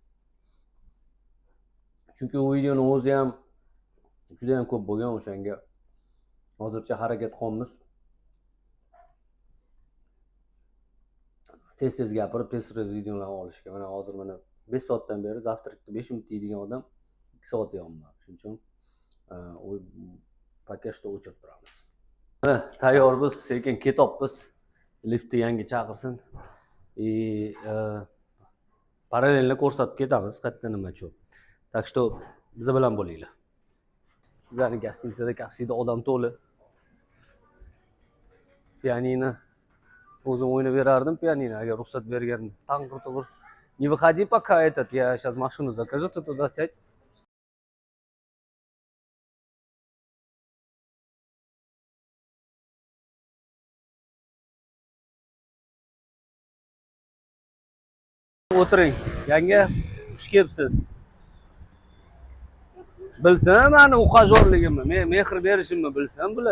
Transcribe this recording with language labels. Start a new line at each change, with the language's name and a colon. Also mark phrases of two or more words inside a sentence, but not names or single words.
Uzbek: Chunki u videoning o'zi ham juda ham ko'p bo'lgan, o'shanga hozircha harakat qilamiz. Tez gapirib, tez videolarni olishga. Mana hozir 5 soatdan beri завтракda 5 minut yeydigan odam 2 soat yeyapman. Shuning uchun
Russian: пока что
Uzbek: o'chirib turamiz. Mana tayyormiz, sekin ketyapmiz. Liftni yangi chaqirsin. Parallelni ko'rsatib ketamiz, qayerda nima-chu.
Russian: Так что
Uzbek: biz bilan bo'linglar. Bizning gastitsada kapsida odam to'li. Pianino o'zim o'ynab berardim, pianino agar ruxsat bergan. Tang'ir-tug'ir.
Russian: Не выходи пока этот, я сейчас машину закажу, ты туда сядь.
Uzbek: O'tiring. Yanga, xush kelibsiz. Bilsin meni uqajorligimni, men mehr berishimni bilsin bular.